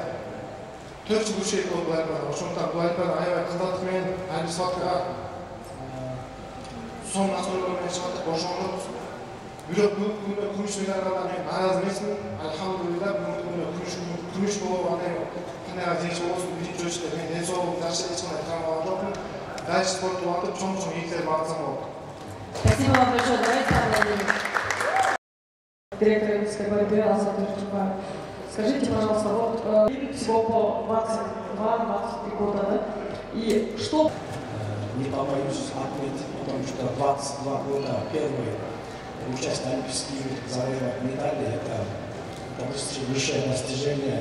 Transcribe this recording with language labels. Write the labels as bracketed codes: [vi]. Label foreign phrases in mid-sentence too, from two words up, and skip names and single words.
[ky] 4 жыл күчөйт болду бул Олимпиада. Ошондуктан бул Олимпиада аябай кыздаттык менен айрым сабактарга сонун настройлор менен чыгаттык, ошондо бирок бүгүнкү күндө күмүш медальга мен нааразы эмесмин. Алхамдулилла, бүгүнкү күндө күмүш болуп, андай кандайга жеңиш болбосун, биринчи очередде мен ден соолугум жакшы, эч кандай травма болгон жокмун. Дальше спорту улантып, чоң-чоң ийгиликтерди багытсам болот. [ru] Спасибо вам большое. Давайте аплодируем. Директор Олимпийской борьбы Азат Турчукаев. Скажите, пожалуйста, вот всего по 22-23 года, да? И что? Не побоюсь отметить, потому что 22 года первый участие Олимпийских игр завоевать медали, это высшее достижение.